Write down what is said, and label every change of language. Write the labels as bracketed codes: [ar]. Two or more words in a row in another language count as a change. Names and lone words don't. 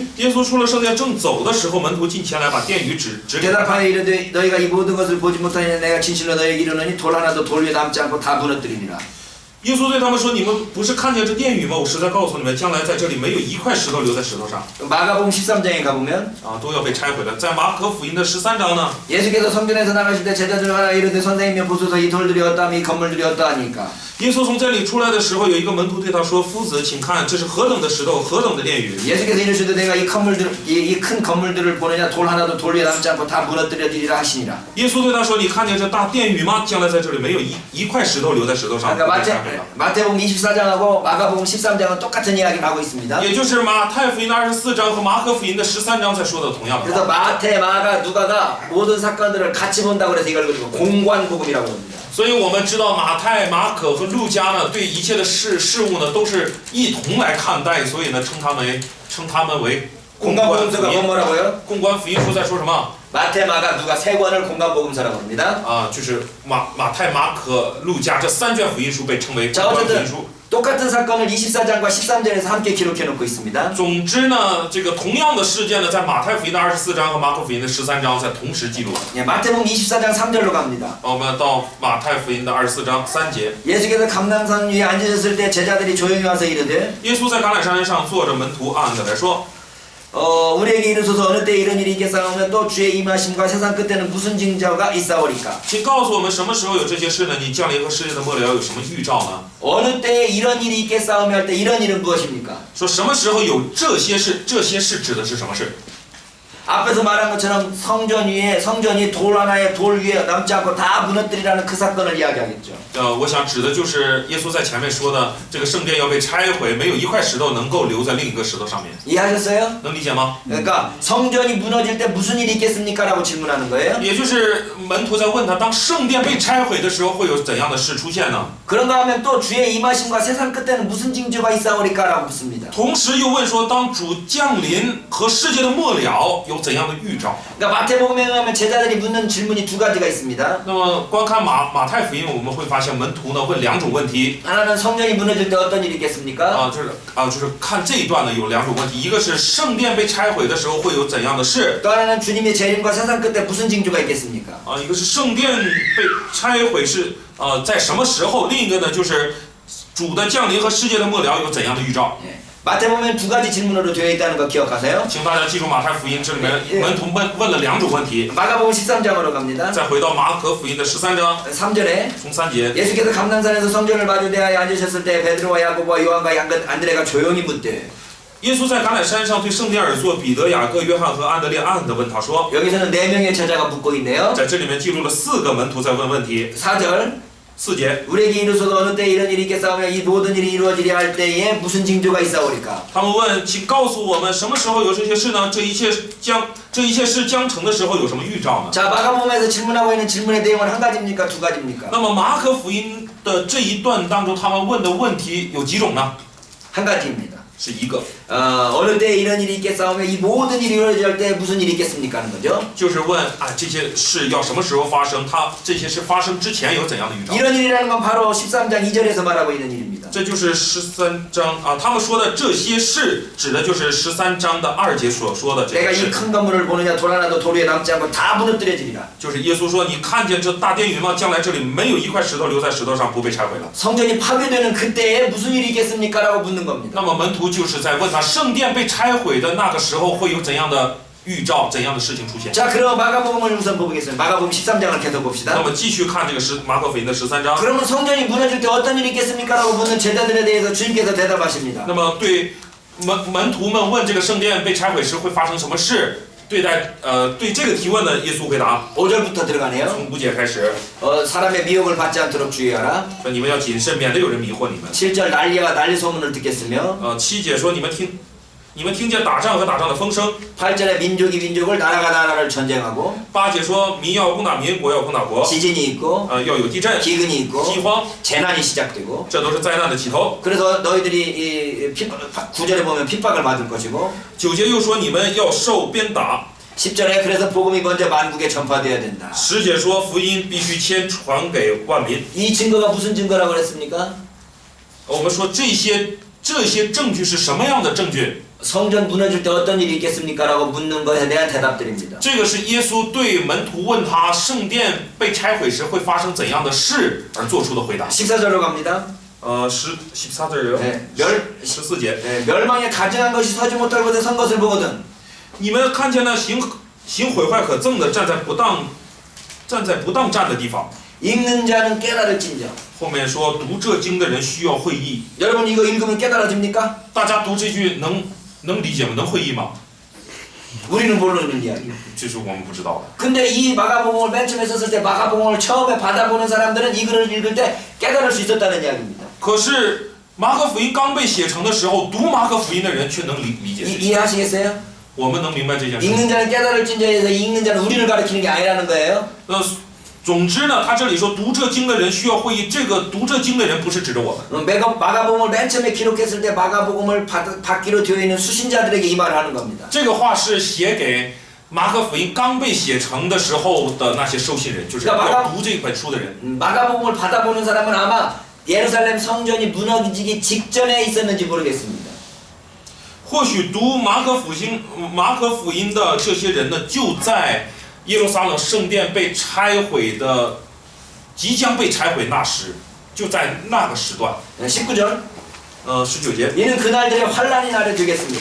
[zh] 耶稣出了圣殿正走的时候，门徒近前来把殿宇指给他。 [ko] 대답하여 이르되 너희가 이 모든 것을 보지 못하니 내가 진실로 너희에게 이르노니 돌 하나도 돌 위에 남지 않고 다 무너뜨리리라. [zh] 耶稣对他们说：“你们不是看见这殿宇吗？我实在告诉你们，将来在这里没有一块石头留在石头上， [ko] 마가복음 13장에 가보면 [zh] 都要被拆毁了。”在马可福音的13章呢， [ko] 예수께서 성전에서 나가실 때 제자들 하나 이르되 선생님여 보소서 이 돌들이 어떠하며 이 건물들이 어떠하니까 [zh] 耶稣从这里出来的时候，有一个门徒对他说：“夫子，请看，这是何等的石头，何等的殿宇！” [ko] 예수께서 이르시되 내가 이 큰 건물들을 보느냐 돌 하나도 돌 위에 남지 않고 다 무너뜨려지리라 하시니라. [zh] 耶稣对他说：“你看见这大殿宇吗？将来在这里没有一块石头留在石头上。” [ko] 그러니까 마태복음 24장하고 마가복음 13장은 똑같은 이야기를 하고 있습니다. [zh] 也就是马太福音的24章和马可福音的13章在说的同样的 [ko] 그래서 [zh] 话。 [ko] 마태, 마가, 누가가 모든 사건들을 같이 본다고 해서 이걸 그리고 공관복음이라고 합니다. [zh] 所以我们知道马太、马可和路加呢，对一切的事物呢，都是一同来看待，所以呢，称他们为公关福 [ko] 공관복음서가 [zh] 音。 [ko] 뭐라고요? [zh] 公关福音书在说什么？ [ko] 마태, 마가, 누가 세 권을 공관복음서라고 합니다. [zh] 就是马太、马可、路加这3卷福音书被称为公 [ko] 자 [zh] 关福音 [ko] 어쨌든 [zh] 书。 [ko] 똑같은 사건을 24장과 13절에서 함께 기록해 놓고 있습니다. [zh] 总之呢，这个同样的事件呢，在马太福音的24章和马可福音的13章在同时记录。 [ko] 예, 마태복음 24장 3절로 갑니다. [zh] 我们到马太福音的24章3节， [ko] 예수께서 감람산 위에 앉으셨을 때 제자들이 조용히 와서 이르되 [zh] 耶稣在橄榄山上坐着，门徒暗暗地来说。 [ko] 우리에게 이르소서 어느 때 이런 일이 있겠사오며 또 주의 임하심과 세상 끝에는 무슨 징조가 있사오리까? [zh] 请告诉我们什么时候有这些事呢？你降临和世界的末了有什么预兆呢？ [ko] 어느 때 이런 일이 있겠사오며 할 때 이런 일은 무엇입니까? [zh] 说什么时候有这些事？这些事指的是什么事？ [ko] 앞에서 말한 것처럼 성전이 돌 하나에 돌 위에 남지 않고 다 무너뜨리라는 그 사건을 이야기하겠죠. [zh] 我想指的就是耶稣在前面说的，这个圣殿要被拆毁，没有一块石头能够留在另一个石头上面。 [ko] 이해하셨어요? [zh] 能理解吗？ [ko] 그러니까 성전이 무너질 때 무슨 일이 있겠습니까? 라고 질문하는 거예요. [zh] 也就是门徒在问他，当圣殿被拆毁的时候，会有怎样的事出现呢？ [ko] 그런가 하면 또 주의 임하심과 세상 끝에는 무슨 징조가 있사오리까? 라고 묻습니다. [zh] 同时又问说，当主降临和世界的末了有怎样的预兆？ [ko] 그러니까 마태복음에 의하면 제자들이 묻는 질문이 두 가지가 있습니다. [zh] 那么观看马太福音，我们会发现门徒呢问2种问题。 [ko] 하나는 성전이 무너질 때 어떤 일이 있겠습니까? [zh] 就是看这一段呢有2种问题，一个是圣殿被拆毁的时候会有怎样的事？ [ko] 또 하나는 주님의 재림과 세상 끝에 무슨 징조가 있겠습니까? [zh] 一个是圣殿被拆毁是在什么时候？另一个呢就是主的降临和世界的末了有怎样的预兆？ [ko] 마태복음에 두 가지 질문으로 되어 있다는 거 기억하세요? [zh] 请大家记住马太福音这里面门徒问了2种问题。 [ko] 마가복음 13장으로 갑니다. [zh] 再回到马可福音的13章， [ko] 3절에 [zh] 从3节， [ko] 예수께서 감람산에서 성전을 마주대하여 앉으셨을 때 베드로와 야고보와 요한과 양끝 안드레가 조용히 묻되 [zh] 耶稣在橄榄山上对圣殿而坐，彼得、雅各、约翰和安德烈暗暗地问他说， [ko] 여기서는 4명의 제자가 묻고 있네요. [zh] 在这里面记录了4个门徒在问问题。 [ko] 4절 [zh] 4节， [ko] 우리에게 이르소서 어느 때 이런 일이 있겠사오며 이 모든 일이 이루어지려 할 때에 무슨 징조가 있사오리까? [zh] 他们问，请告诉我们什么时候有这些事呢？这一切事将成的时候有什么预兆呢？ [ko] 자, 마가복음에서 질문하고 있는 질문의 내용은 한 가지입니까? 두 가지입니까? [zh] 那么马可福音的这一段当中，他们问的问题有几种呢？ [ko] 한 가지입니다. [zh] 是一个， [ko] 어느 때 이런 일이 있겠사오며 이 모든 일이 이루어질 때 무슨 일이 있겠습니까? 하는 거죠. [zh] 就是问这些事要什么时候发生？这些事发生之前有怎样的预兆？ [ko] 이런 일이라는 건 바로 13장 2절에서 말하고 있는 일입니다. [zh] 这就是13章他们说的这些事，指的就是13章的2节所说的这 [ko] 내가 [zh] 个 [ko] 이 [zh] 事。 [ko] 큰 건물을 보느냐 돌 하나도 돌 위에 남지 않고 다 무너뜨려지리라. [zh] 就是耶稣说：“你看见这大殿宇吗？将来这里没有一块石头留在石头上不被拆毁了。” [ko] 성전이 파괴되는 그때에 무슨 일이 있겠습니까? 라고 묻는 겁니다. [zh] 那么门徒就是在问他，圣殿被拆毁的那个时候会有怎样的预兆、怎样的事情出现？ [ko] 자, 그럼 마가복음을 우선 보겠습니다. 마가복음 13장을 계속 [zh] 那 [ko] 봅시다. [zh] 么继续看这个马可福音的13章。 [ko] 그러면 성전이 무너질 때 어떤 일이 있겠습니까? 라고 묻는 제자들에 대해서 주님께서 대답하십니다. [zh] 那么对门徒们问这个圣殿被拆毁时会发生什么事？对这个提问呢，耶稣回答， [ko] 5절부터 들어가네요. [zh] 从5节开始， [ko] 사람의 미혹을 받지 않도록 주의하라. [zh] 说你们要谨慎，免得有人迷惑你们。 [ko] 7절 난리와 난리 소문을 듣겠으며 [zh] 7 节说你们听见打仗和打仗的风声。 [ko] 8절에 민족이 민족을 나라가 나라를 전쟁하고 [zh] 8 节说民要攻打民，国要攻打国， [ko] 지진이 있고 [zh] 要有地震、 [ko] 기근이 있고 [zh] 饥荒， [ko] 재난이 시작되고 [zh] 这都是灾难的起头。 [ko] 그래서 너희들이 9절에 보면 핍박을 받을 것이고 [zh] 9 节又说你们要受鞭打。 [ko] 10절에 그래서 복음이 먼저 만국에 전파되어야 된다. [zh] 10 节说福音必须先传给万民。 [ko] 이 증거가 무슨 증거라고 그랬습니까? [zh] 我们说这些证据是什么样的证据？ [ko] 성전 무너질 때 어떤 일이 있겠습니까? 라고 묻는 것에 대한 대답들입니다. [zh] 这个是耶稣对门徒问他圣殿被拆毁时会发生怎样的事而做出的回答。 [ko] 14절로 갑니다. 14절이요. 네, [zh] 14节。 [ko] 네, 멸망에 가증한 것이 서지 못할 곳에 선 것을 보거든. [zh] 你们看见那行毁坏可憎的站在不当站的地方。 [ko] 읽는 자는 깨달을진저. [zh] 后面说读这经的人需要会意。 [ko] 여러분 이거 읽으면 깨달아집니까? [zh] 大家读这句能理解吗？能会意吗？ [ko] 우리는 모르는 이야기. [zh] 这是我们不知道的。 [ko] 근데 이 마가복음을 맨 처음에 썼을 때 마가복음을 처음에 받아보는 사람들은 이 글을 읽을 때 깨달을 수 있었다는 이야기입니다. [zh] 可是马可福音刚被写成的时候，读马可福音的人却能理解这些。 [ko] 이해하시겠어요? [zh] 我们能明白这件事。 [ko] 읽는 자는 깨달을진저에서 읽는 자는 우리를 가리키는 게 아니라는 거예요. [zh] 总之呢，他这里说读这经的人需要会意，这个读这经的人不是指着我们。 [ko] 마가복음을 맨 처음에 기록했을 때 마가복음을 받기로 되어 있는 수신자들에게 이 말을 하는 겁니다. [zh] 这个话是写给马可福音刚被写成的时候的那些收信人，就是要读这本书的人。 [ko] 마가복음을 받아보는 사람은 아마 예루살렘 성전이 무너지기 직전에 있었는지 모르겠습니다. [zh] 或许读马可福音的这些人呢，就在耶路撒冷圣殿被拆毁的即将被拆毁那时，就在那个时段。 [ko] 19절 [zh] 19节， [ko] 이는 그날들의 환란이 나를 되겠습니다.